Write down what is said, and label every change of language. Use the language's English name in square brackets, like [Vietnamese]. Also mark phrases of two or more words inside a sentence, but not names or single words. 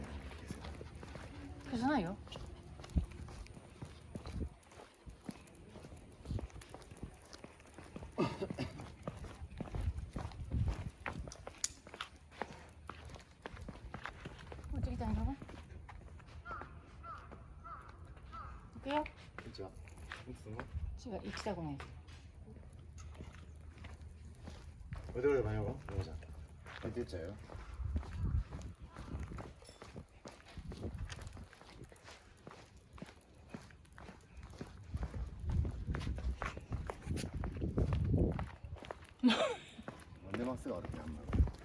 [Japanese] 消さないよ。こっち来たんだろ。行くよ。こんにちは。いつも？違う、行きたくないです。 [Korean] 어디로 가냐고? 여자. 어디 있어요? 뭔데 막스가 어렵게 한 말.